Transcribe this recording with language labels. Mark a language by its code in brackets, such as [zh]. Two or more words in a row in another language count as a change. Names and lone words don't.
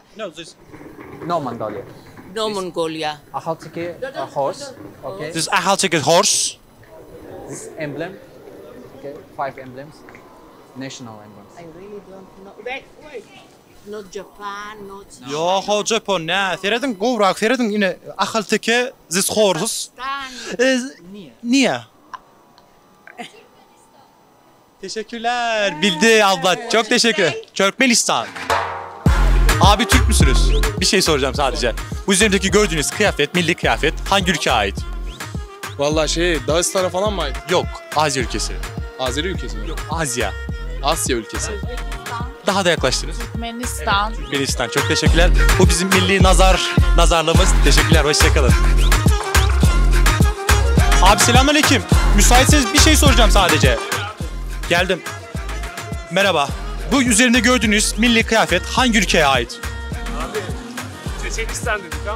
[en] No, this. No Mongolia. No Mongolia. Ahaltiki horse. Okay. This Ahaltiki horse. This emblem. Okay. 5 emblems. National emblems. I really don't know. Wait. Not Japan, not Yo, ho Japon ne? Feredin kovrak, Feredin yine Ahaltiki this horse. [tr] Niye? Teşekkürler. Bildi abla. Çok teşekkür. Türkmenistan. Abi Türk müsünüz? Bir şey soracağım sadece. Bu üzerindeki gördüğünüz kıyafet, milli kıyafet hangi ülkeye ait? Vallahi Dağıstan'a falan mı ait? Yok. Asya ülkesi. Azeri ülkesi mi? Yok. Asya. Asya ülkesi. Daha da yaklaştınız. Türkmenistan. Türkmenistan. Çok teşekkürler. Bu bizim milli nazarlığımız. Teşekkürler. Hoşçakalın. Abi selamünaleyküm. Müsaitseniz bir şey soracağım sadece. Geldim. Merhaba. Bu üzerinde gördüğünüz milli kıyafet hangi ülkeye ait? Abi Çeçenistan dedik ama.